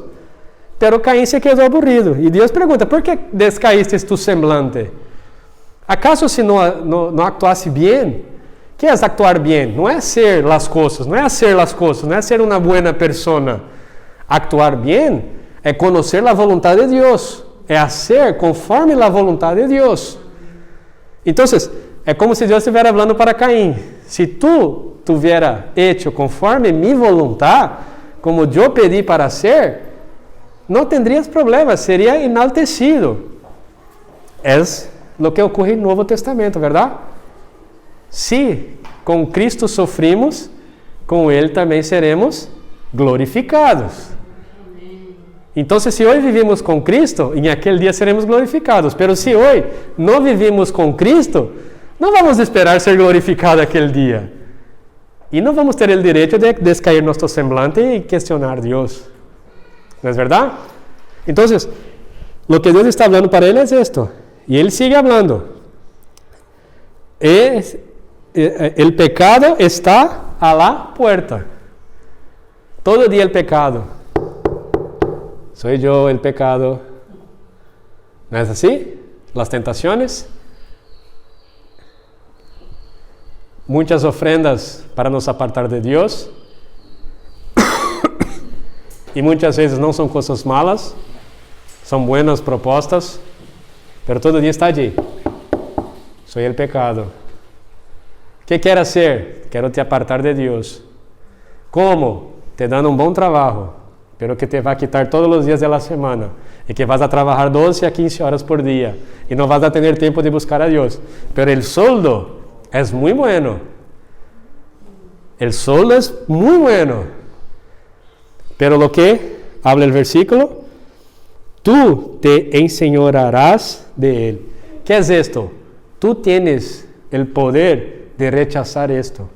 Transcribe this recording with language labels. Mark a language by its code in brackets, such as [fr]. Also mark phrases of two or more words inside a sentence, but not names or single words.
[es] Pero Caín se quedó aburrido. Y Dios pregunta, ¿por qué descaíste tu semblante? ¿Acaso si no actuasse bien? ¿Qué es actuar bien? No es hacer las cosas, no es hacer las cosas, no es ser una buena persona. [pt] Actuar bien é conhecer a vontade de Deus, é fazer conforme a vontade de Deus. Então, é como se Deus estivesse falando para Caim: [es] se tu hubiera hecho conforme mi voluntad, [pt] como eu pedi para ser, não [es] tendrías problemas, [pt] seria enaltecido. É o que ocorre no Novo Testamento, verdade? Se com Cristo sofrimos, com Ele também seremos glorificados. Então, se hoje vivimos com Cristo, em aquele dia seremos glorificados. Mas se hoje não vivimos com Cristo, não vamos esperar ser glorificados aquele dia. E não vamos ter o direito de descair nosso semblante e questionar Deus. [es] ¿No es verdad? Entonces, lo que Dios está hablando para él es esto. Y él sigue hablando. El pecado está a la puerta. Todo día el pecado. Soy yo el pecado. ¿No es así? Las tentaciones. Muchas ofrendas para nos apartar de Dios. [pt] E muitas vezes não são coisas malas, são buenas propostas, pero todo dia está allí. [es] Soy el pecado. ¿Qué quieres hacer? [pt] Quero te apartar de Deus. ¿Cómo? Te dando bom trabalho, pero que [es] te va a quitar [pt] todos os dias da semana, e que vas a trabalhar 12 a 15 horas por dia, e não vas a ter tempo de buscar a Deus. [es] Pero el sueldo es muy bueno. El sueldo es muy bueno. Pero lo que habla el versículo, tú te enseñorearás de él. ¿Qué es esto? Tú tienes el poder de rechazar esto.